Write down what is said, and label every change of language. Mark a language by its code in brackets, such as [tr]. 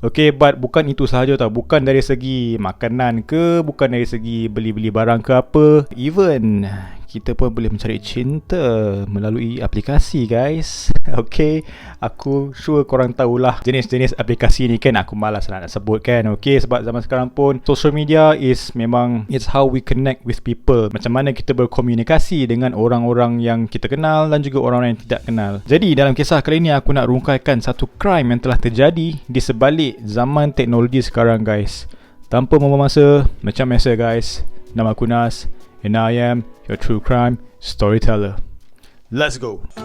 [ms] Okay, but bukan itu sahaja tau, bukan dari segi makanan ke, bukan dari segi beli-beli barang ke apa, even kita pun boleh mencari cinta melalui aplikasi guys. Okay, aku sure korang tahulah jenis-jenis aplikasi ni kan, aku malas nak sebut kan. Okay, sebab zaman sekarang pun [en] social media is [ms] memang [en] it's how we connect with people. [ms] Macam mana kita berkomunikasi dengan orang-orang yang kita kenal dan juga orang-orang yang tidak kenal. Jadi dalam kisah kali ni aku nak rungkaikan satu crime yang telah terjadi di sebalik zaman teknologi sekarang guys. Tanpa membuang masa, macam biasa guys, nama aku Nas, [en] and I am your true crime storyteller. Let's go.